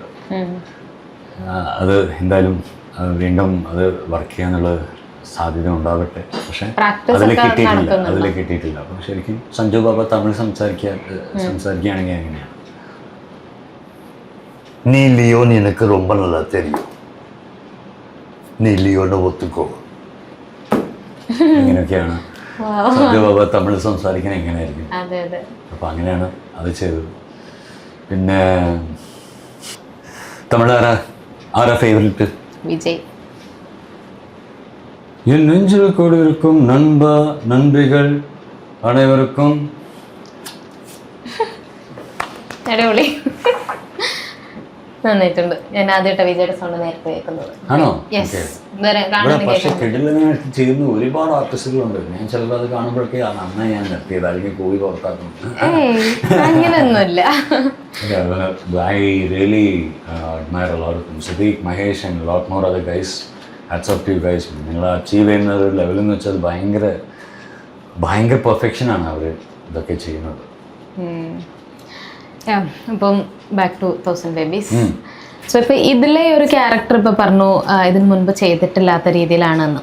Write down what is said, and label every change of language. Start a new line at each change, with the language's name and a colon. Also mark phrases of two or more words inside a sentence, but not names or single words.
Malayalam: അത് എന്തായാലും വീണ്ടും അത് വർക്ക് ചെയ്യാനുള്ള സാധ്യത ഉണ്ടാവട്ടെ. പക്ഷെ അതിൽ കിട്ടിയിട്ടില്ല. അപ്പോൾ ശരിക്കും സഞ്ജു ബാബ തമിഴ് സംസാരിക്കുകയാണെങ്കിൽ എങ്ങനെയാണ്?
Tamil: நீ லியோ நினக்கு ரொம்ப நல்லா தெரியும், நீ லியோனெ ஒத்துக்கோ.
Malayalam: ഇങ്ങനെയൊക്കെയാണ് സഞ്ജു ബാബ തമിഴ് സംസാരിക്കാൻ എങ്ങനെയായിരിക്കും. അപ്പോൾ അങ്ങനെയാണ് അത് ചെയ്തത്. പിന്നെ തമിഴ് ആരാ ഫേവറേറ്റ്? വിജയ്.
Tamil: என் நெஞ்சில் கூடியிருக்கும் நன்றிகள் அனைவருக்கும்.
Malayalam: അടിപൊളി, നന്നായിട്ടുണ്ട്. ഞാൻ ആദ്യമായിട്ട് വിജയുടെ സൗണ്ട് നേരത്തെ കേൾക്കുന്നത്. ആണോ? പക്ഷെ കിടിലനായിട്ട് ചെയ്യുന്ന ഒരുപാട് ആർട്ടിസ്റ്റുകളുണ്ട്. ഞാൻ ചിലപ്പോൾ അത് കാണുമ്പോഴൊക്കെ നന്നായി ഞാൻ നിർത്തിയത്, അല്ലെങ്കിൽ പോയി പുറത്താക്കും. അങ്ങനെയൊന്നുമില്ല.
English: I really admire a lot of them. Siddiq, Mahesh and a lot more other guys. Hats off to you guys.
Malayalam: നിങ്ങൾ അച്ചീവ് ചെയ്യുന്ന ഒരു ലെവൽ എന്ന് വെച്ചാൽ ഭയങ്കര പെർഫെക്ഷനാണ് അവർ ഇതൊക്കെ ചെയ്യുന്നത്. അപ്പം
English: back to
Malayalam: 1000 Babies. സോ ഇപ്പോൾ ഇതിലെ ഒരു ക്യാരക്ടർ ഇപ്പോൾ പറഞ്ഞു ഇതിന് മുൻപ് ചെയ്തിട്ടില്ലാത്ത രീതിയിലാണെന്ന്.